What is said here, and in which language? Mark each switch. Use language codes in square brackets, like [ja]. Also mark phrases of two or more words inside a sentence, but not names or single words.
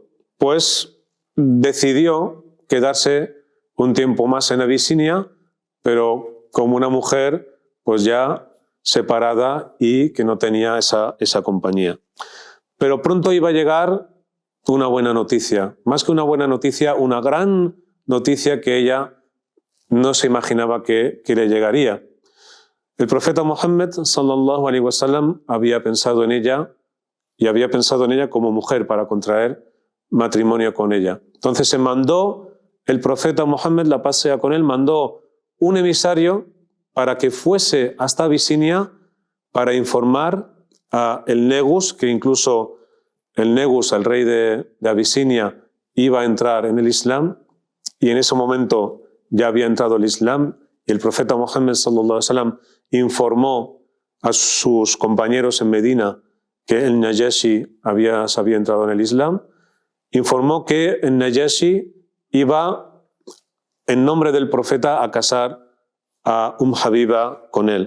[es] Pues decidió quedarse un tiempo más en Abisinia, pero como una mujer pues ya separada y que no tenía esa compañía. Pero pronto iba a llegar una buena noticia, más que una buena noticia, una gran noticia que ella no se imaginaba que le llegaría. El profeta Muhammad [ar] صلى الله عليه وسلم [es] había pensado en ella y había pensado en ella como mujer para contraer matrimonio con ella. Entonces se mandó, el profeta Muhammad, la paz sea con él, mandó un emisario para que fuese hasta Abisinia para informar a el Negus, que incluso el Negus, el rey de Abisinia, iba a entrar en el Islam, y en ese momento ya había entrado el Islam, y el profeta Muhammad [ar] صلى الله عليه وسلم [es] informó a sus compañeros en Medina que el Najashi se había entrado en el Islam, informó que el Najashi iba en nombre del profeta a casar a Habiba con él.